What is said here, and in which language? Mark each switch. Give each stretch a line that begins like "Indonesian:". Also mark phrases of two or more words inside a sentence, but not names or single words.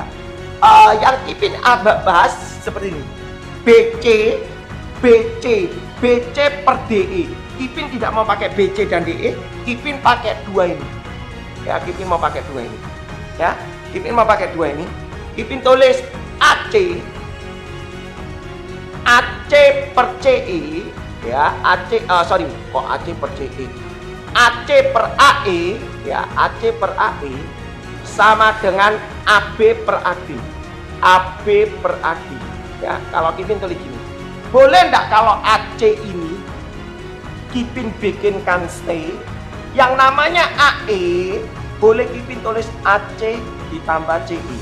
Indonesian: Yang Kipin bahas seperti ini. BC per DE. Kipin tidak mau pakai BC dan DE. Kipin pakai dua ini. Ya, Kipin mau pakai dua ini. Ya, Kipin mau pakai dua ini. Kipin tulis AC per CE. Ya, AC per CE. AC per AE, ya, AC per AE sama dengan AB per AD. AB per AD. Ya, kalau Kipin tulis gini. Boleh enggak kalau AC ini Kipin bikinkan stay, yang namanya AE boleh Kipin tulis AC ditambah CE.